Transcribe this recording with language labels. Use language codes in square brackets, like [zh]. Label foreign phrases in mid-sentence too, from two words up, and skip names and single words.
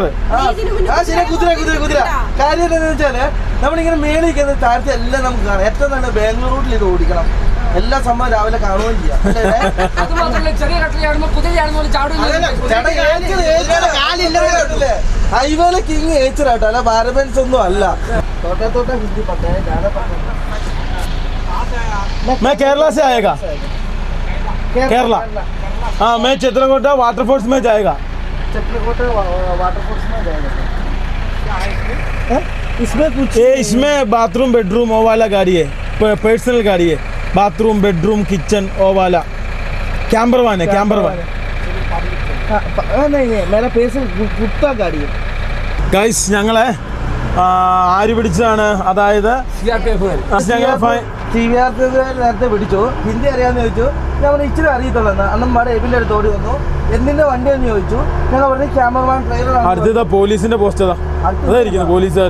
[ml] കുതിര കാര്യം എന്താണെന്ന് വെച്ചാല് നമ്മളിങ്ങനെ മേളിക്കുന്ന താഴത്തെ എല്ലാം നമുക്ക് കാണാം. ഏറ്റവും നല്ല ബാംഗ്ലൂർ റൂട്ടിൽ ഇത് ഓടിക്കണം. എല്ലാ സംഭവം രാവിലെ കാണുകയും ചെയ്യാം. ഹൈവേയിലെ കിങ് ഏച്ചറാട്ടോ, അല്ല ബാരബൻസ് ഒന്നും അല്ല. [hi] मैं केरला से आएगा. केरला. हाँ मैं चित्रकूटा वाटरफॉल्स में जाएगा. इसमें [en] bathroom bedroom [hi] वो वाला गाड़ी है. पर्सनल गाड़ी है. [en] bathroom bedroom kitchen [hi] वो वाला [en] camper van [hi] है. [en] camper van [hi] नहीं मेरा पर्सनल कुत्ता गाड़ी है. [ml] ഗൈസ് ഞങ്ങളെ ആര് പിടിച്ചതാണ്? അതായത് നേരത്തെ പിടിച്ചു. ഹിന്ദി അറിയാമെന്ന് ചോദിച്ചു. ഞാൻ ഇച്ചിരി അറിയത്തുള്ളൂ. അന്നും പാടെ എബിന്റെ അടുത്ത് ഓടി വന്നു. എന്തിന്റെ വണ്ടി എന്ന് ചോദിച്ചു. ഞങ്ങൾ പറഞ്ഞു [en] cameraman driver. [ml] അടുത്തതാ പോലീസിന്റെ പോസ്റ്റ്. അതായിരിക്കുന്നു പോലീസുകാർ.